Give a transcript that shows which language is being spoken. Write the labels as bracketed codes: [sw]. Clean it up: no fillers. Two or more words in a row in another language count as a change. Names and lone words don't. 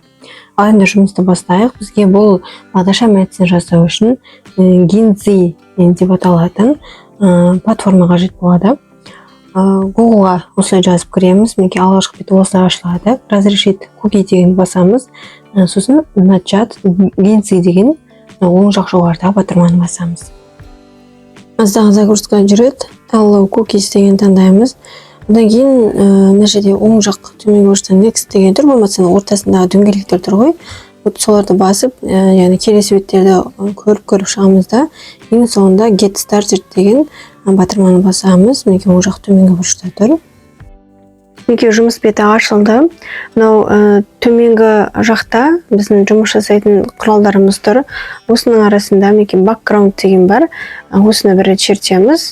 [kk] Ал енді жұмысты бастайық. Бізге бұл бағдаршам әдісін жасау үшін Ginzy деп аталатын платформа қажет болады. Google'ға осылай жазып кіреміз. Мінекей алғашқы беті осылай ашылады. [ru] Разрешит куки [kk] деген басамыз. Сосын начать Ginzy деген оң жақ жоғарыда батырманы басамыз. Аздағы загрузка жүреді. [en] Allow cookies [kk] деген таңдаймыз. Одан кейін мына жерде оң жақ төменгі бұрышта next деген тұр. Болмаса ортасындағы дөңгелектер тұр ғой. Соларды басып, яғни келесі беттерді көріп шығамыз да, ең соңында [en] get started [kk] деген батырманы басамыз. Мінекей оң жақ төменгі бұрышта тұр. Мінекей жұмыс беті ашылды. Мынау төменгі жақта біздің жұмыс жасайтын құралдарымыз тұр. Осының арасында мінекей background деген бар. Осыны бір рет шертеміз.